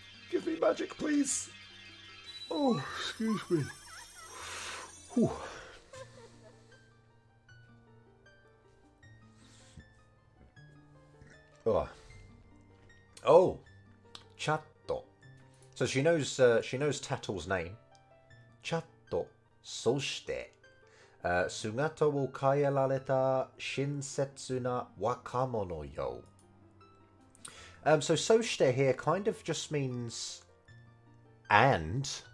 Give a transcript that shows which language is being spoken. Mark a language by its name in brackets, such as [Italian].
[English] Give me magic, please. Oh, excuse me. Whew. Oh, chatto. So she knows Tattle's name. [Japanese] Chatto, そして、姿を変えられた親切な若者よ. [English] So そして here kind of just means and.